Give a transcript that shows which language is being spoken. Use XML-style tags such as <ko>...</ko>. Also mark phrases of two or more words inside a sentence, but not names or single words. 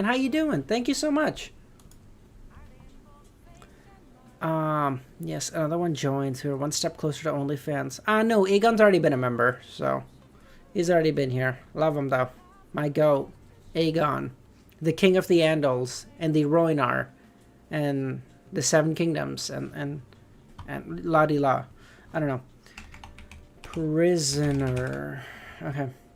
<en>How you doing? Thank you so much. Yes, another one joins. We're one step closer to OnlyFans. No, Aegon's already been a member, so he's already been here. Love him though. My goat, Aegon, the King of the Andals and the Rhoynar, and the Seven Kingdoms, and la di la. I don't know. Prisoner. Okay.</en>